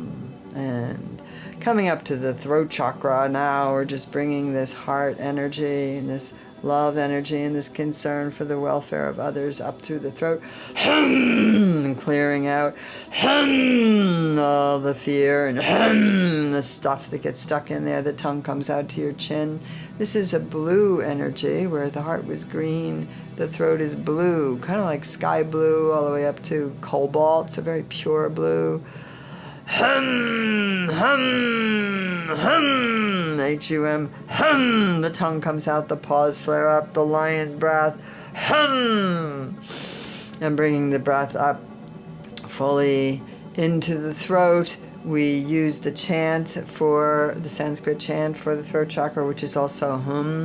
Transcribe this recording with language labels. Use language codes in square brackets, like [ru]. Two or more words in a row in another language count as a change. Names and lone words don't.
[en] And coming up to the throat chakra now, we're just bringing this heart energy and this love energy and this concern for the welfare of others up through the throat, and clearing out all the fear and the stuff that gets stuck in there. The tongue comes out to your chin. This is a blue energy where the heart was green. The throat is blue, kind of like sky blue all the way up to cobalt. It's a very pure blue. Hum, hum, hum, H-U-M, hum. The tongue comes out, the paws flare up, the lion breath, hum. And bringing the breath up fully into the throat. We use the chant for, the Sanskrit chant for the throat chakra, which is also hum.